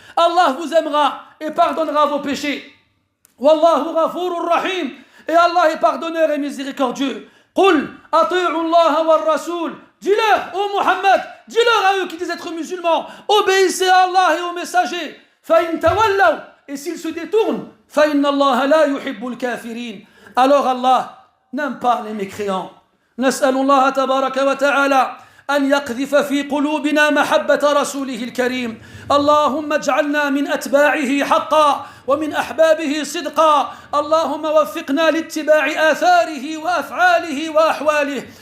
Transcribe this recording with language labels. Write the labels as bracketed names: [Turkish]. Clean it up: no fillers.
[French] Allah vous aimera et pardonnera vos péchés. [Arabic] Wallahu ghafurur rahim, [French] et Allah est pardonneur et miséricordieux. [Arabic] قُلْ أَطِيعُوا اللَّهَ وَالرَّسُولَ. [French] Dis-leur, ô Muhammad, dis-leur à eux qui disent être musulmans, obéissez à Allah et aux messagers. [Arabic] فَإِن تَوَلَّوْا, [French] et s'ils se détournent, [Arabic] فَإِنَّ اللَّهَ لَا يُحِبُّ الْكَافِرِينَ. [French] Alors Allah n'aime pas les mécréants. [Arabic] نسأل الله تبارك وتعالى أن يقذف في قلوبنا محبة رسوله الكريم. اللهم اجعلنا من أتباعه حقا ومن أحبابه صدقا. اللهم وفقنا لاتباع آثاره وأفعاله وأحواله.